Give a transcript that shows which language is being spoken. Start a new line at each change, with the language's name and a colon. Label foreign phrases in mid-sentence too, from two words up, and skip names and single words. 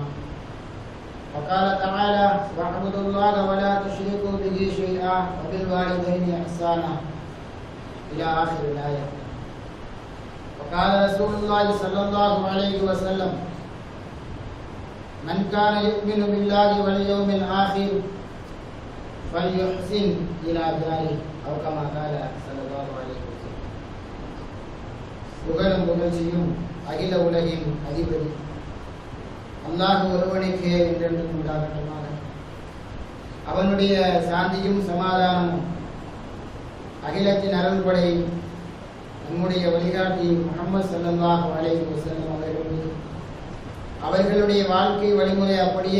Arabic: وقال تعالى واعبدوا الله ولا تشركوا به شيئا وبالوالدين احسانا الى اخر الايه. وقال رسول الله صلى الله عليه وسلم من كان يؤمن بالله واليوم الآخر فليحسن إلى جاره أو كما قال صلى الله عليه وسلم.
Tamil: புகழும் புகழ்ச்சியும் அகில உலகின் அதிபதி அல்லாஹ் ஒருவனுக்கே என்றென்றும் உண்டாகட்டுமாக. அவனுடைய சாந்தியும் சமாதானமும் அகிலத்தின் அருள்படை நம்முடைய வழிகாட்டி முஹம்மது
Arabic: صلى الله عليه وسلم
Tamil: அவர்களுடைய வாழ்க்கை வழிமுறை அப்படியே